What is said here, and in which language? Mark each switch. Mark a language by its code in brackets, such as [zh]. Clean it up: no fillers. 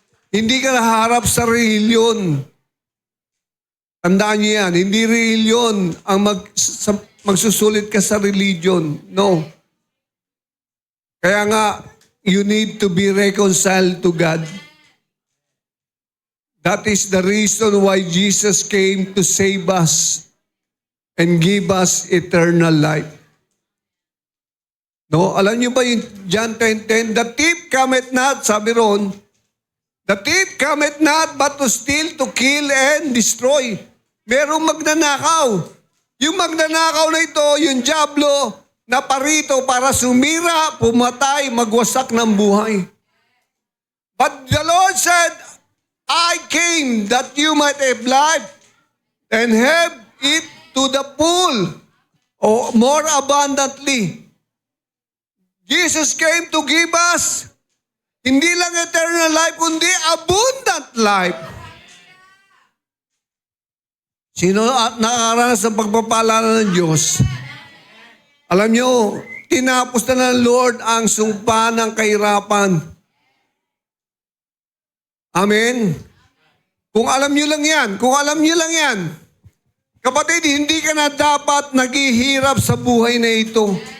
[tl] Hindi ka naharap sa reliyon. Tandaan niyo yan, hindi reliyon ang magsusulit ka sa religion. No. Kaya nga, [en] you need to be reconciled to God. That is the reason why Jesus came to save us and give us eternal life. [tl] No, alam niyo ba yung [en] John 10:10? The thief cometh not, [tl] sabi ron, [en] the thief cometh not but to steal, to kill, and destroy. [tl] Merong magnanakaw. Yung magnanakaw na ito, yung dyablo, na parito para sumira, pumatay, magwasak ng buhay. [en] But the Lord said, I came that you might have life and have it to the full, or more abundantly. Jesus came to give us [tl] hindi lang [en] eternal life, kundi abundant life. [tl] Sino nakakaranas ng pagpapala ng Diyos? Alam nyo, tinapos na ng Lord ang sumpa ng kahirapan. Amen? Kung alam nyo lang yan, kapatid, hindi ka na dapat naghihirap sa buhay na ito.